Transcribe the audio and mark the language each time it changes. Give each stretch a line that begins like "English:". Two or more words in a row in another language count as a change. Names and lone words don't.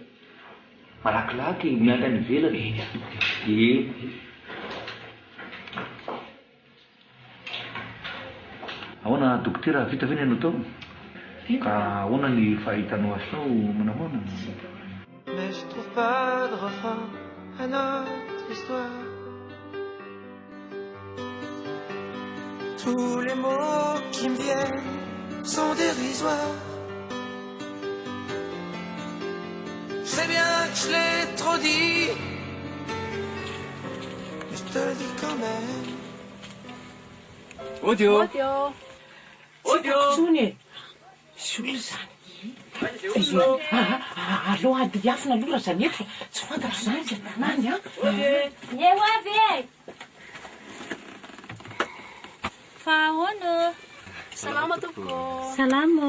Malagasy: Malakilaky miandry any ivelany. Ahoana dokotera vita ve ny anao tao? Ka ahoana ny fahitanao asanao manamana?
French: Mais je trouve pas de refrain à notre histoire. Tous les mots qui me viennent sont dérisoires. Je sais bien que je l'ai trop dit, mais je te le dis quand même. Audio.
Malagasy: Sony solona zany. Allo ady diafina aloha zany eto fa tsy fantatra zany tsy tanany a. Eo avy e! Fa ahoana? Salama tompoko. Salama.